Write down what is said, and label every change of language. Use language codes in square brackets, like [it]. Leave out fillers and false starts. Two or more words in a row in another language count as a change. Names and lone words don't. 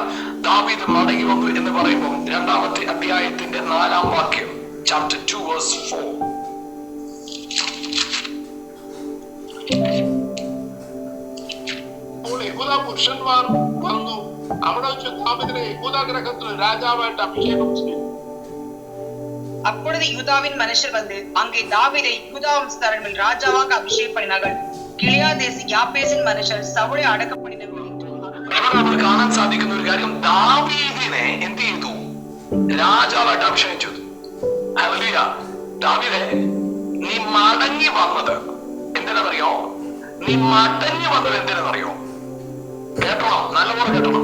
[ml] ദാവീദ് മടങ്ങി വന്നു എന്ന് പറയുമ്പോൾ 2-ാമത്തെ അധ്യായത്തിന്റെ 4-ാം വാക്യം, [en] chapter 2 verse 4. [ml] യഹൂദ പുരുഷന്മാർ വന്നു. അവിടെ വെച്ച് ദാവീദിനെ യഹൂദ ഗ്രഹത്തിൽ രാജാവായിട്ട് അഭിഷേകം ചെയ്തു. [ta] அப்பொழுது யூதாவின் மனுஷர் வந்து அங்கே தாவீதை யூதா வம்சத்தாரின் மேல் ராஜாவாக அபிஷேகம் பண்ணினார்கள். கிலியாதேசி யாபேசின் மனுஷர் சவுலை அடக்கம் பண்ணினார்கள். [ml] ഇവിടെ നമ്മൾ കാണാൻ സാധിക്കുന്ന ഒരു കാര്യം, ദാവീദിനെ എന്ത് ചെയ്തു? രാജാവായിട്ട് അഭിഷേകം ചെയ്തു. ഹല്ലേലൂയ. ദാവീദേ, നീ മടങ്ങി വന്നത് എന്തിനാണെന്നറിയോ? കേട്ടോണം, നല്ലപോലെ കേട്ടോണം.